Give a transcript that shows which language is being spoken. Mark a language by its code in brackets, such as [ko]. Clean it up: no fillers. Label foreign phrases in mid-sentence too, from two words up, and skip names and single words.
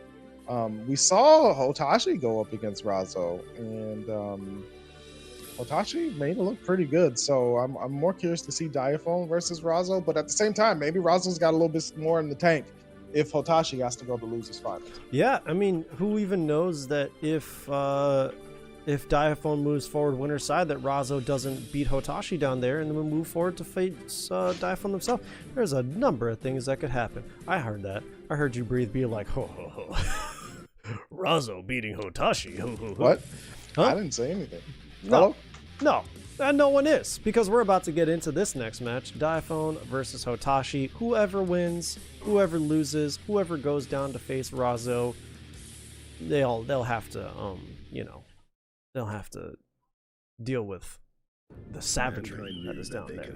[en] We saw Hotashi go up against Razo, and Hotashi made it look pretty good, so I'm more curious to see Diaphone versus Razo, but at the same time, maybe Razo's got a little bit more in the tank if Hotashi has to go to losers finals. Yeah, I mean, who even knows that if Diaphone moves forward winner's side, that Razo doesn't beat Hotashi down there and then we'll move forward to face Diaphone themselves. There's a number of things that could happen. I heard that. I heard you breathe be like, ho ho ho. Razo beating Hotashi. Ho, ho, ho. What? Huh? I didn't say anything. No. No, and no one is, because we're about to get into this next match, Diaphone versus Hotashi. Whoever wins, whoever loses, whoever goes down to face Razo, they'll have to they'll have to deal with the savagery that is down there.